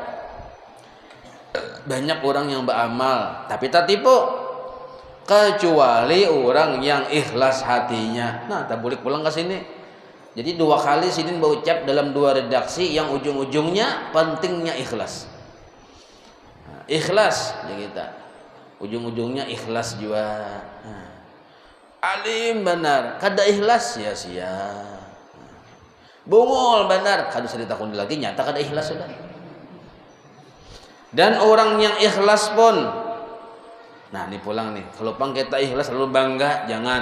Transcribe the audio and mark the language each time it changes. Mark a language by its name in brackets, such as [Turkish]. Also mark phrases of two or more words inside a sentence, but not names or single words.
[Indonesian] Banyak orang yang beramal tapi tertipu, kecuali orang yang ikhlas hatinya. Nah, tak boleh pulang ke sini. Jadi 2 kali Sidin berucap dalam 2 redaksi yang ujung-ujungnya pentingnya ikhlas. Nah, ikhlas ya kita. [Banjar] Ujung-ujungnya ikhlas juga. Nah, alim benar, kada ikhlas sia-sia. Bungul benar, kada usah ditakuni lagi, nyata kada ikhlas sudah. [Indonesian] Dan orang yang ikhlas pun, nah ini pulang nih, kalau pang kita ikhlas lalu bangga, jangan.